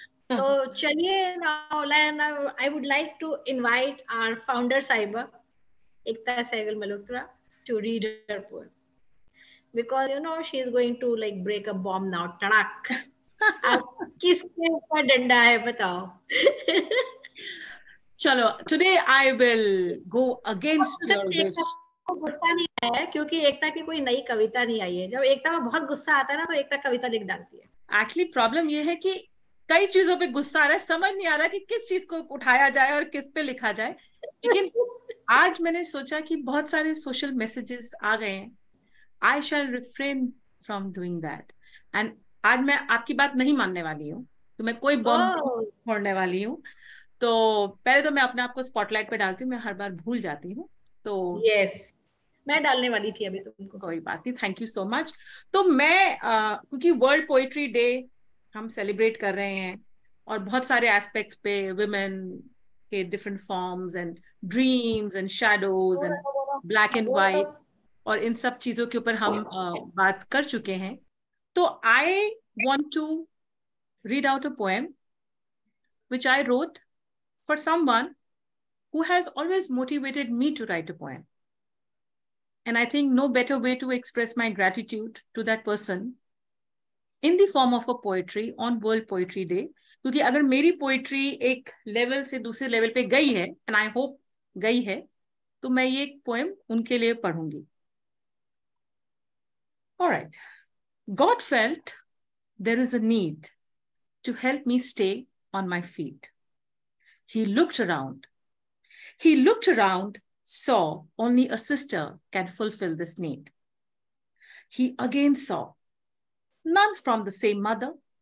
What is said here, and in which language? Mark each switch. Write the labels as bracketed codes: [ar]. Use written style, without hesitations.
[hi] तो चलिए, [en] now I would like to invite our founder Saiba, Ekta Sehgal Malhotra, to read her poem, because she is going to like break a bomb now. Tadak. [hi] अब किसके ऊपर डंडा है बताओ? [en] चलो, today I will go against your wish. [hi] गुस्सा नहीं है क्योंकि एकता की कोई नई कविता नहीं आई है। जब एकता में बहुत गुस्सा आता है ना, तो एकता कविता लिख डालती है। एक्चुअली प्रॉब्लम ये है कि कई चीजों पे गुस्सा आ रहा है, समझ नहीं आ रहा कि किस चीज को उठाया जाए और किस पे लिखा जाए। लेकिन आज मैंने सोचा कि बहुत सारे सोशल मैसेजेस आ गए हैं, [en] I shall refrain from doing that. [hi] And आज मैं आपकी बात नहीं मानने वाली हूँ, तो मैं कोई बम फोड़ने वाली हूँ। तो पहले तो मैं अपने आप को स्पॉटलाइट पे डालती हूँ, मैं हर बार भूल जाती हूँ। तो यस, मैं डालने वाली थी अभी तुमको। कोई बात नहीं, [en] Thank you so much. [hi] तो मैं क्योंकि वर्ल्ड पोएट्री डे हम सेलिब्रेट कर रहे हैं और बहुत सारे एस्पेक्ट्स पे व्मेन के [en] different forms and dreams and shadows and black and white [hi] और इन सब चीजों के ऊपर हम बात कर चुके हैं। [en] तो I want to read out a poem which I wrote for someone who has always motivated me to write a poem. And I think no better way to express my gratitude to that person in the form of a poetry on World Poetry Day. [hi] क्योंकि अगर मेरी poetry एक level से दूसरे level पे गई है, [en] and I hope [hi] गई है, तो मैं ये पोएम उनके लिए पढ़ूंगी। [en] All right. God felt there is a need to help me stay on my feet. He looked around. He looked around, saw only a sister can fulfill this need. He again saw none from the same mother.